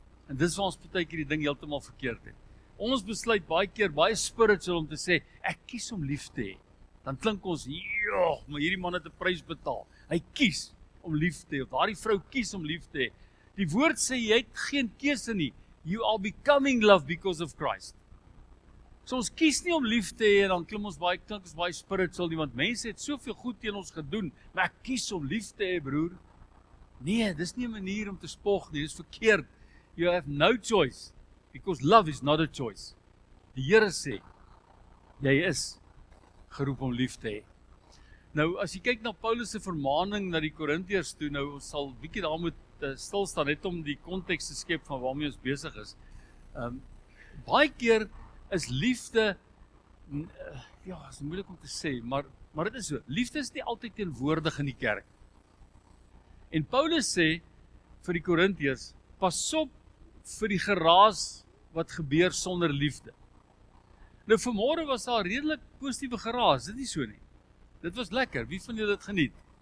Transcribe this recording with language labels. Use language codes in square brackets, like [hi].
[af] En dis waar ons baie keer die ding heeltemal verkeerd het. Ons besluit baie keer, baie spiritual om te sê, ek kies om lief te hê. Dan klink ons, joh, maar hierdie man het 'n prys betaal. Hy kies om lief te hê, of daardie vrou kies om lief te hê. Die woord sê, jy het geen keuse nie. [en] You are becoming love because of Christ. [af] So ons kies nie om lief te hê, en dan klink ons baie spiritual nie, want mense het soveel goed teen ons gedoen, maar ek kies om lief te hê, broer. Nee, dis nie 'n manier om te spog nie, dis verkeerd. [en] You have no choice, because love is not a choice. [af] Die Here sê, jy is geroep om lief te hê. Nou, as jy kyk na Paulus se vermaaning na die Korintiërs toe, nou ons sal bietjie daar moet stil staan, net om die konteks te skep van waarmee ons besig is. Baie keer is liefde, ja, is moeilik om te sê, maar dit is so, liefde is nie altyd teenwoordig in die kerk. En Paulus sê vir die Korintiërs, pas op vir die geraas wat gebeur sonder liefde. Nou vanmôre was daar redelik positiewe geraas, dit nie so nie. Dit was lekker, wie van julle dit geniet?